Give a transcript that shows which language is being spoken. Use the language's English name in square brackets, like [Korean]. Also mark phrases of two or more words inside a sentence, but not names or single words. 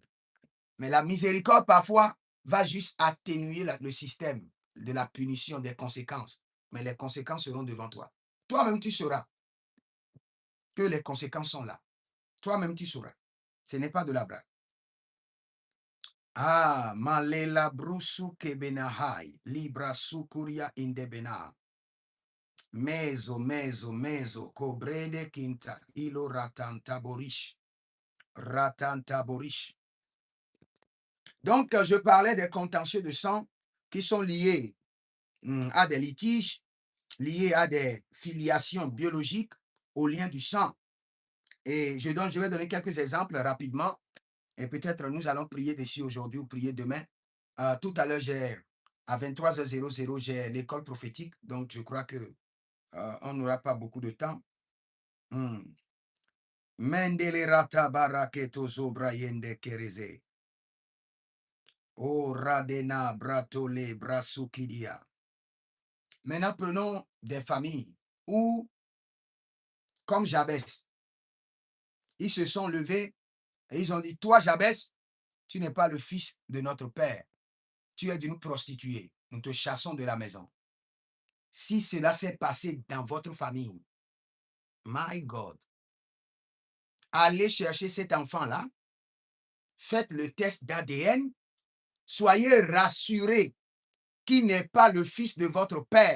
[French] Mais la miséricorde, parfois, va juste atténuer le système de la punition, des conséquences. Mais les conséquences seront devant toi. Toi-même, tu sauras que les conséquences sont là. Toi-même, tu sauras. Ce n'est pas de la blague. Ah, malela brusu kebenahai, libra sukuria indebena. Mezo, cobrede quinta, ilo ratantaborish. Ratantaborish. Donc, je parlais des contentieux de sang qui sont liés à des litiges, liés à des filiations biologiques, aux liens du sang. Et je vais donner quelques exemples rapidement. Et peut-être nous allons prier dessus aujourd'hui ou prier demain. Tout à l'heure, à 23h00, j'ai l'école prophétique. Donc, je crois que on n'aura pas beaucoup de temps. Mendele rata baraketo zobrayende kereze. O radena bratole brasukidia. Maintenant, prenons des familles où, comme Jabès, ils se sont levés et ils ont dit, toi, Jabès, tu n'es pas le fils de notre père. Tu es d'une prostituée. Nous te chassons de la maison. Si cela s'est passé dans votre famille, [English] my God, [French] allez chercher cet enfant-là, faites le test d'ADN, soyez rassurés qu'il n'est pas le fils de votre père.